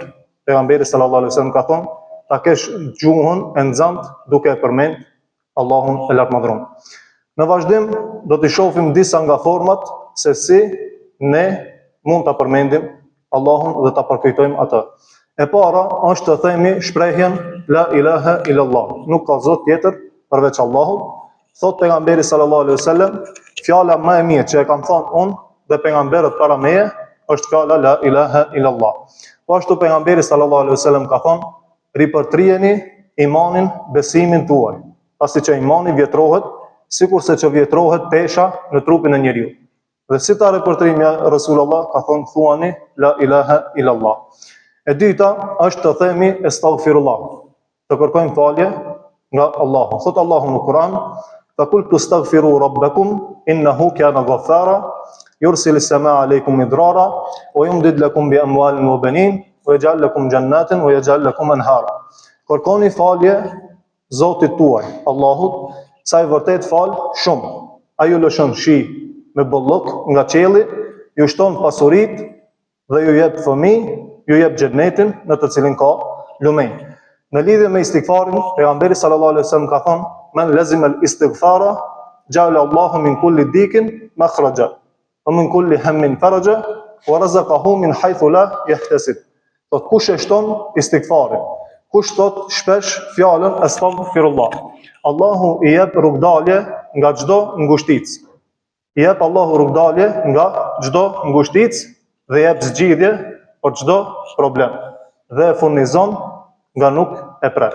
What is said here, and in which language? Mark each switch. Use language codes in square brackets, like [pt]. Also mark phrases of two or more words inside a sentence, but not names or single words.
[sq] Pejgamberi [ar] صلى الله عليه وسلم [sq] ka thonë: "Ta kesh gjuhën e nxantë duke përmend Allahun e lartmadhëruar." Në vazhdim do të shohim disa nga format se si ne mund ta përmendim Allahun dhe ta përkujtojmë atë. E para është të themi shprehjen [ar] لا إله إلا الله. [sq] Nuk ka zot tjetër përveç Allahut. Thot pejgamberi [ar] صلى الله عليه وسلم, [sq] fjala më e mirë që e kam thënë unë dhe pejgamberët para meje është fjala [ar] لا إله إلا الله. [sq] Po ashtu pejgamberi [ar] صلى الله عليه وسلم [sq] ka thënë: "Ripërtrijeni imanin, besimin tuaj." Pasi që imani vjetrohet sikurse që vjetrohet pesha në trupin e njeriu. Dhe si ta ripërtrijmë [ar] يا رسول الله, [sq] ka thënë thuani [ar] لا إله إلا الله. [sq] E dyta është të themi astaghfirullah, të kërkojmë falje nga Allahu. Thot Allahu në Kur'an: [ar] "فقلت استغفروا ربكم إنه كان غفارا يرسل السماء عليكم مدرارا ويمددكم بأموال وبنين ويجعل لكم جنات ويجعل لكم أنهارا." [sq] Kërkoni falje Zotit tuaj, Allahut, sa i vërtet fal shumë. Ai ju lëshon shi me bollok nga qielli, ju shton pasuritë dhe ju jep fëmijë, ju jep xhenetin në të cilin ka lumenj. Në lidhje me istighfarin, pejgamberi [ar] صلى الله عليه وسلم [sq] ka thënë: [ar] "من لزم الاستغفار جعل الله من كل ضيق مخرجا ومن كل هم فرجا ورزقه من حيث لا يحتسب." [sq] Do të kush e shton istighfarin, kush thot shpesh fjalën astaghfirullah, Allahu i jep rrugdalje nga çdo ngushticë. I jep Allahu rrugdalje nga çdo ngushticë dhe jep zgjidhje për çdo problem dhe e furnizon nga nuk e pret.